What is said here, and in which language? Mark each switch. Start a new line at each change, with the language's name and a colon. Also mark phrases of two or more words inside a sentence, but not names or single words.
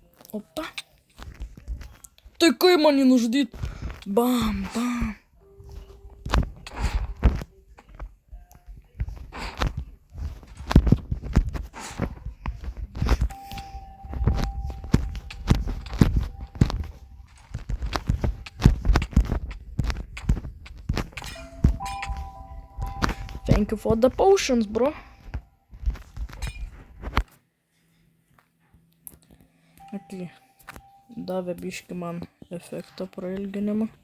Lithuanian: Опа. Tai kai man jį nužudyt? Bam, bam.
English: Thank you for the potions, bro. Okay.
Lithuanian: Davė biški man efekto prailginimą.